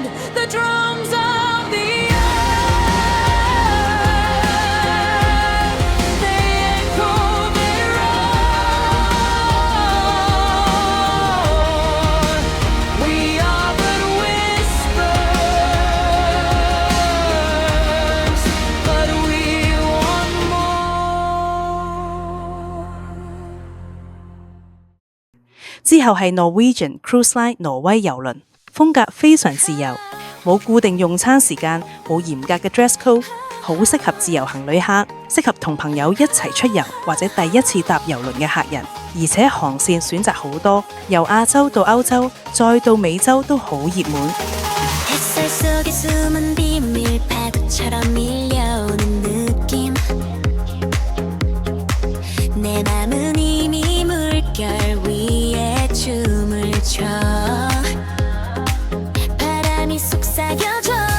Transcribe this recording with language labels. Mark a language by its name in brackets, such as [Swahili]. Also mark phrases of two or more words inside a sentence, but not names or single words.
[English] The drums of the earth, they echo, they roar. We are but whispers, but we want more. [Cantonese] 之後係 Norwegian Cruise Line 挪威郵輪，風格非常自由，冇固定用餐時間，冇嚴格嘅 [English] dress code， [Cantonese] 好適合自由行旅客，適合同朋友一齊出遊或者第一次搭郵輪嘅客人。而且航線選擇好多，由亞洲到歐洲，再到美洲都好熱門。 [Korean] 햇살 속에 숨은 비밀 파도처럼 밀려오는 느낌. 내 맘은 이미 물결 위에 춤을 춰. 바람이 속삭여줘.